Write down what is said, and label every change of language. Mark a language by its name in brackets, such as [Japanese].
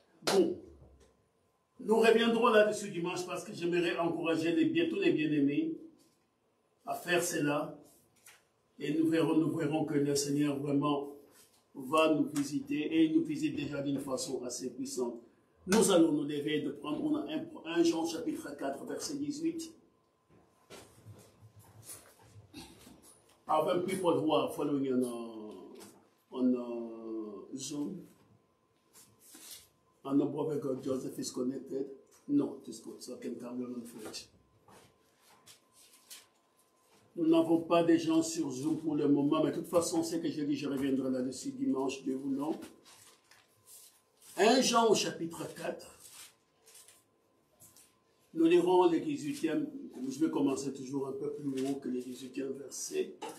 [French] Bon, nous reviendrons là-dessus dimanche parce que j'aimerais encourager tous les bien-aimés à faire cela et nous verrons que le Seigneur vraiment va nous visiter et il nous visite déjà d'une façon assez puissante. Nous allons nous lever de prendre, on a 1 Jean chapitre 4 verset 18. [English] Our people who are following on Zoom, and the brother God Joseph is connected. No, it is good, so I can carry on French. [French] Nous n'avons pas de gens sur Zoom pour le moment, mais de toute façon, c'est que je dis, je reviendrai là-dessus dimanche, Dieu voulant. 1 Jean au chapitre 4. Nous lirons le 18e, je vais commencer toujours un peu plus haut que le 18e verset.